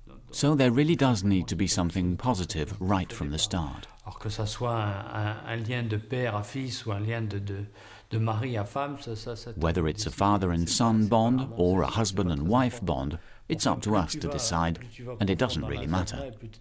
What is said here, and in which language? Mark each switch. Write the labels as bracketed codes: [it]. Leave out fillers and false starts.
[en] So there really does need to be something positive right from the start. [fr] Alors que ça soit un lien de père à fils ou un lien de mari à femme, [en] Whether it's a father and son bond or a husband and wife bond, it's up to us to decide, and it doesn't really matter.